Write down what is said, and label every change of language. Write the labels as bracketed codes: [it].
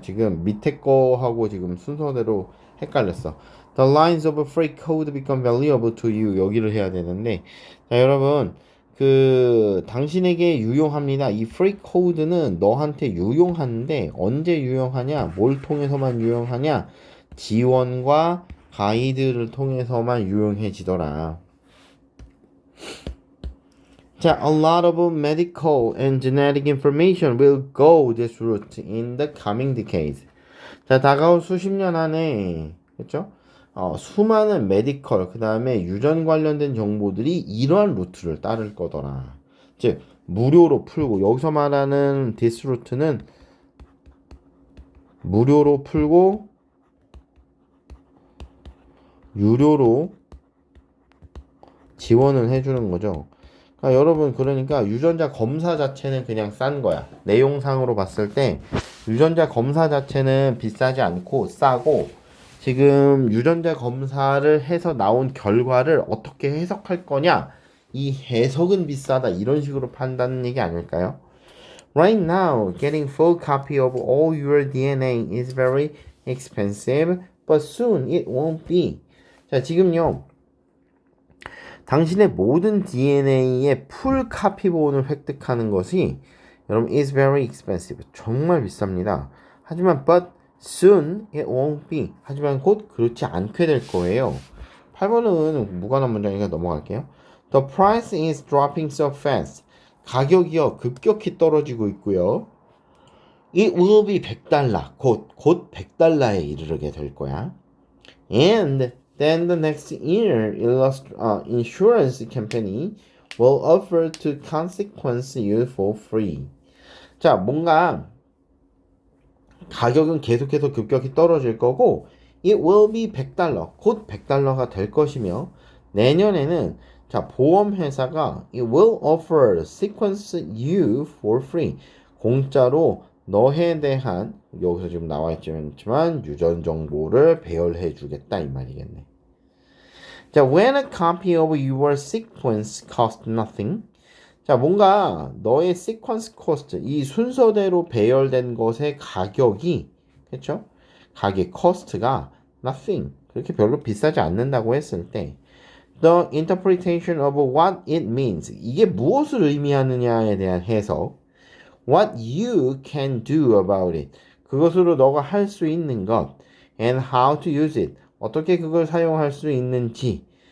[ko] 지금 밑에 거하고 지금 순서대로 헷갈렸어. [en] The lines of a free code become valuable to you. [ko] 여기를 해야 되는데, 자, 여러분, 당신에게 유용합니다. 이 free code는 너한테 유용한데, 언제 유용하냐? 뭘 통해서만 유용하냐? 지원과 가이드를 통해서만 유용해지더라. [en] 자, a lot of medical and genetic information will go this route in the coming decades. [ko] 자, 다가올 수십 년 안에, 그렇죠? 수많은 메디컬, 그 다음에 유전 관련된 정보들이 이러한 루트를 따를 거더라. 즉, 무료로 풀고, 여기서 말하는 this route는 무료로 풀고, 유료로 지원을 해주는 거죠. 그러니까 여러분, 그러니까 유전자 검사 자체는 그냥 싼 거야. 내용상으로 봤을 때 유전자 검사 자체는 비싸지 않고 싸고, 지금 유전자 검사를 해서 나온 결과를 어떻게 해석할 거냐, 이 해석은 비싸다, 이런 식으로 판단하는 얘기 아닐까요? [en] Right now, getting full copy of all your DNA is very expensive, but soon it won't be. [ko] 자, 지금요, 당신의 모든 DNA의 풀 카피본을 획득하는 것이 여러분 [en] is very expensive. [ko] 정말 비쌉니다. 하지만 [en] but soon it won't be. [ko] 하지만 곧 그렇지 않게 될 거예요. 8번은 무관한 문장이니까 넘어갈게요. [en] The price is dropping so fast. [ko] 가격이요 급격히 떨어지고 있고요. [en] It will be 100달러. [ko] 곧 100달러에 이르게 될 거야. [en] And then the next year, insurance company will offer to consequence you for free. [ko] 자, 뭔가 가격은 계속해서 급격히 떨어질 거고, [en] it will be [ko] 100달러, 곧 100달러가 될 것이며, 내년에는 자, 보험회사가 [en] it will offer sequence you for free. [ko] 공짜로 너에 대한, 여기서 지금 나와 있지만 유전 정보를 배열해 주겠다 이 말이겠네. [en] 자, when a copy of your sequence costs nothing. [ko] 자, 뭔가 너의 sequence cost, 이 순서대로 배열된 것의 가격이, 그렇죠? 가격 cost가 nothing, 그렇게 별로 비싸지 않는다고 했을 때, [en] the interpretation of what it means, [ko] 이게 무엇을 의미하느냐에 대한 해석, [en] what you can do about it, [ko] 그것으로 너가 할 수 있는 것, [en] and how to use it, [ko] 어떻게 그걸 사용할 수 있는지.